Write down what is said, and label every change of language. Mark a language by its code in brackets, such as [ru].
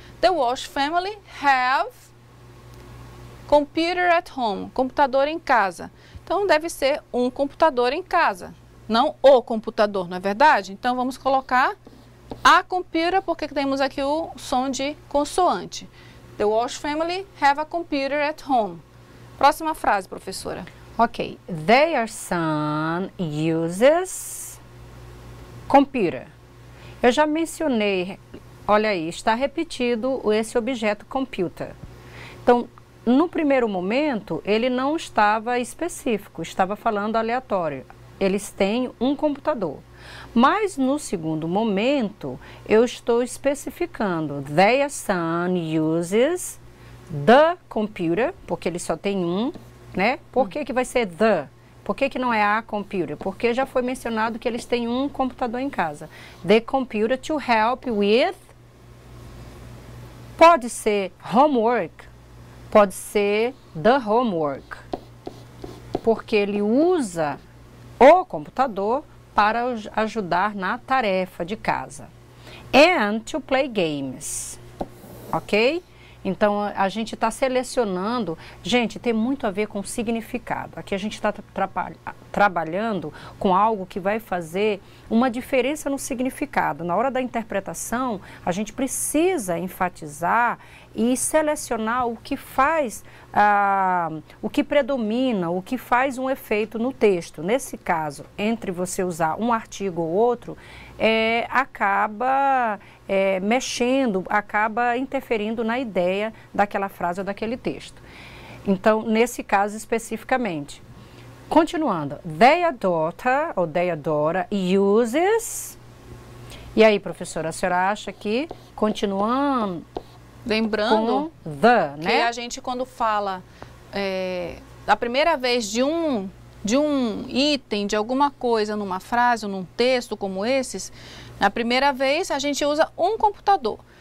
[en] The Walsh Family have computer at home, [pt] computador em casa. Então, deve ser um computador em casa. Não o computador, não é verdade? Então, vamos colocar [en] a computer, [pt] porque temos aqui o som de consoante. [en] The Walsh family have a computer at home. [pt] Próxima frase, professora. [en] Ok. Their son uses computer. [pt] Eu já mencionei, olha aí, está repetido esse objeto computer. Então, no primeiro momento, ele não estava específico, estava falando aleatório. Eles têm um computador. Mas no segundo momento, eu estou especificando. Their son uses the computer, porque ele só tem um, né? Por que que vai ser the? Por que que não é [en] a computer? [pt] Porque já foi mencionado que eles têm um computador em casa. [en] The computer to help with... [pt] Pode ser homework, pode ser [en] the homework, [pt] porque ele usa o computador para ajudar na tarefa de casa. [en] And to play games, ok? [pt] Então, a gente está selecionando, gente, tem muito a ver com significado. Aqui a gente está trabalhando com algo que vai fazer uma diferença no significado. Na hora da interpretação, a gente precisa enfatizar e selecionar o que faz, o que predomina, o que faz um efeito no texto. Nesse caso, entre você usar um artigo ou outro, acaba mexendo, acaba interferindo na ideia daquela frase ou daquele texto. Então, nesse caso especificamente. [en] Continuando, their daughter ou their daughter uses... [pt] E aí, professora, a senhora acha que, continuando... Lembrando com the, que né? a gente, quando fala da primeira vez de um item, de alguma coisa numa frase ou num texto como esses, na primeira vez a gente usa um computador.